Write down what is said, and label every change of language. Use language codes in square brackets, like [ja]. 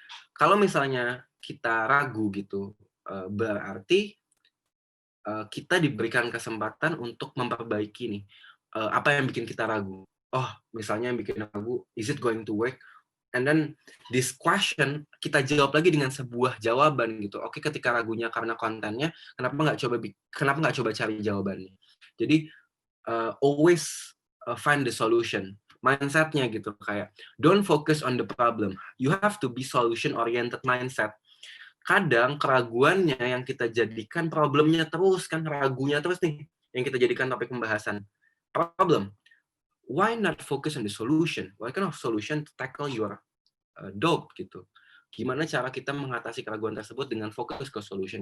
[id] Kalau misalnya kita ragu gitu, berarti kita diberikan kesempatan untuk memperbaiki nih, apa yang bikin kita ragu. Oh, misalnya yang bikin ragu, [en] is it going to work? And then this question [id] kita jawab lagi dengan sebuah jawaban gitu. Oke, ketika ragunya karena kontennya, kenapa nggak coba cari jawabannya? Jadi [en] always find the solution. [id] Mindsetnya gitu, kayak [en] don't focus on the problem. You have to be solution oriented mindset. [id] Kadang keraguannya yang kita jadikan problemnya terus kan, ragunya terus nih yang kita jadikan topik pembahasan. Problem. [en] Why not focus on the solution? Why kind of solution to tackle your doubt gitu. [id] Gimana cara kita mengatasi keraguan tersebut dengan fokus ke solution.